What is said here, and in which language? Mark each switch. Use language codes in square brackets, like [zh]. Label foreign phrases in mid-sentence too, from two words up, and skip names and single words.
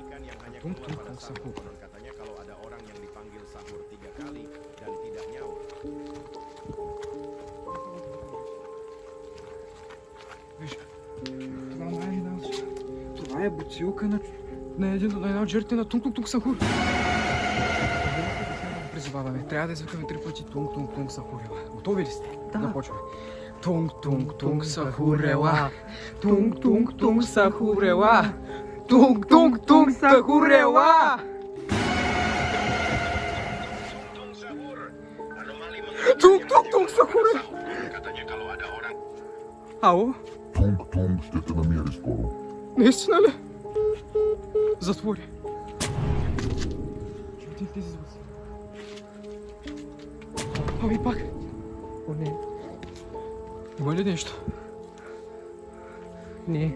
[bg] Тунг Тунг Тунг Сахур. Виж, това е бутилка на една от жертвите на Тунг Тунг Тунг Сахур. Призоваваме, трябва да извикаме 3 пъти Тунг Тунг Тунг Сахур. Готови ли сте? Да. Започваме. Тунг Тунг Тунг Сахурела. Тунг Тунг Тунг Сахурела. Тунг Тунг Тунг Сахурела. Тунг Тунг Тунг Сахурела. Ало? Тунг Тунг ще те намери скоро. Наистина ли? Затвори. Чуйте тези звуци. Ами пак. О, не. Има ли нещо? Не.